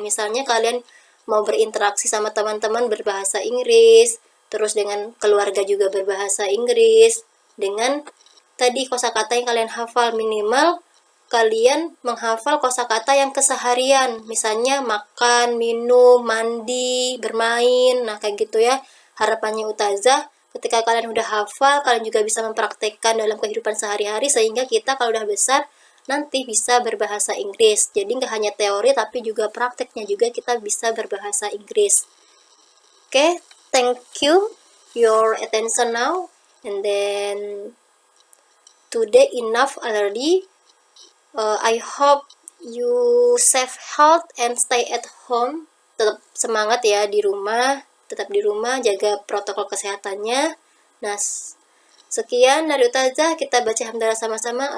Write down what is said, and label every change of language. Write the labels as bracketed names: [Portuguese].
[Indonesian] Misalnya kalian mau berinteraksi sama teman-teman berbahasa Inggris, terus dengan keluarga juga berbahasa Inggris, dengan tadi kosakata yang kalian hafal, minimal kalian menghafal kosakata yang keseharian, misalnya makan, minum, mandi, bermain. Nah, kayak gitu ya. Harapannya Ustazah ketika kalian udah hafal, kalian juga bisa mempraktekkan dalam kehidupan sehari-hari, sehingga kita kalau udah besar nanti bisa berbahasa Inggris. Jadi nggak hanya teori, tapi juga prakteknya juga kita bisa berbahasa Inggris. [English] Okay, thank you your attention now, and then today enough already. I hope you save health and stay at home. [Indonesian] Tetap semangat ya di rumah, tetap di rumah, jaga protokol kesehatannya. Nah, sekian dari Ustazah, kita baca hamdalah sama-sama.